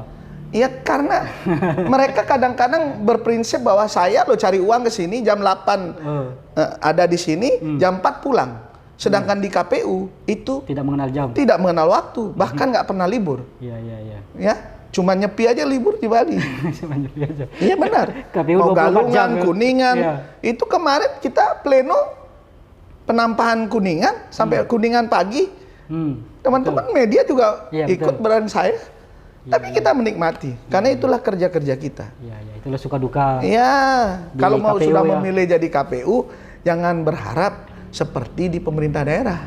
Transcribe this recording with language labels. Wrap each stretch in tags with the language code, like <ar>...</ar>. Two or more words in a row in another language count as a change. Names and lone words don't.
<id>Ya karena mereka kadang-kadang berprinsip bahwa saya lo cari uang ke sini jam 8 ada di sini, jam 4 pulang. Sedangkan di KPU itu tidak mengenal jam. Tidak mengenal waktu, bahkan nggak pernah libur. Ya, cuma nyepi aja libur di Bali. Cuma nyepi aja. Iya benar. KPU mau 24 Galungan, jam, Kuningan. Itu kemarin kita pleno penampahan Kuningan sampai Kuningan pagi. Teman-teman media juga ikut beran saya. Tapi kita menikmati, karena itulah kerja-kerja kita. Itulah suka duka. Kalau mau KPU, sudah memilih jadi KPU, jangan berharap seperti di pemerintah daerah.</id>